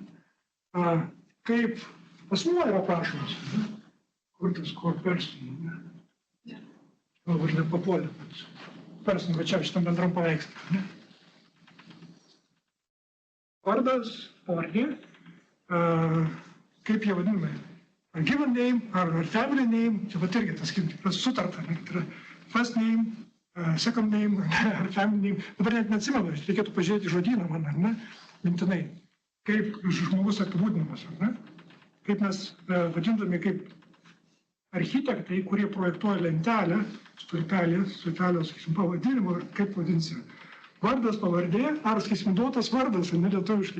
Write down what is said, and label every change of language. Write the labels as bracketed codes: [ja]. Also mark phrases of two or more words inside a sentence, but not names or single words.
[lt] Kaip asmuo yra aprašomas, ne, kur tas [en] core person, [lt] ne. Galbūt nepapuolė, bet person, va čia šitam bendram paveikslui, ne. Vardas, pavardė, kaip jie vadinami, ar [en] given name, [lt] ar [en] family name, [lt] čia pat irgi tas sutarta, ne, tai yra [en] first name, second name, [lt] ar [en] family name, [lt] dabar net neatsimenu, reikėtų pažiūrėti žodyną man, ar ne, mintinai, kaip žmogus apibūdinamas, ar ne, kaip mes vadindami kaip architektai, kurie projektuoja lentelę, stulpelės, sakysim, pavadinimu, kaip vadinsime. Vardas, pavardė, ar, sakysim, duotas vardas, ne lietuviškai.